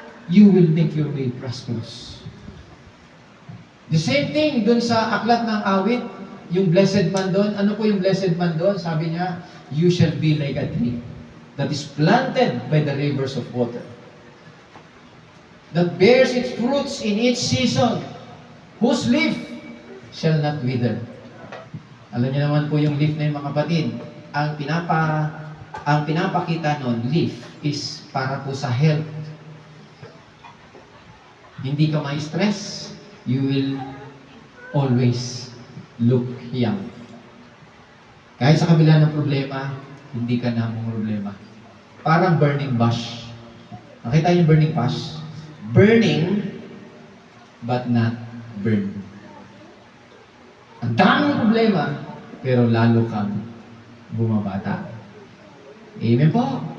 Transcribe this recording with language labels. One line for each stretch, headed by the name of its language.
English: You will make your way prosperous. The same thing
Filipino: dun sa aklat ng awit, yung
English: blessed man doon.
Filipino: Ano po yung
English: blessed man doon?
Filipino: Sabi niya,
English: you shall be like a tree that is planted by the rivers of water, that bears its fruits in each season, whose leaf shall not wither.
Filipino: Alam niyo naman po yung leaf na yung mga kapatid. Ang pinapakita nun, leaf,
English: is para po sa health.
Filipino: Hindi ka ma-stress,
English: you will always look young.
Filipino: Kahit sa kabila ng problema, hindi ka na mong problema. Parang
English: burning bush.
Filipino: Nakita niyo yung
English: burning bush? Burning, but not burned.
Filipino: Ang daming problema, pero lalo kang bumabata. Amen po.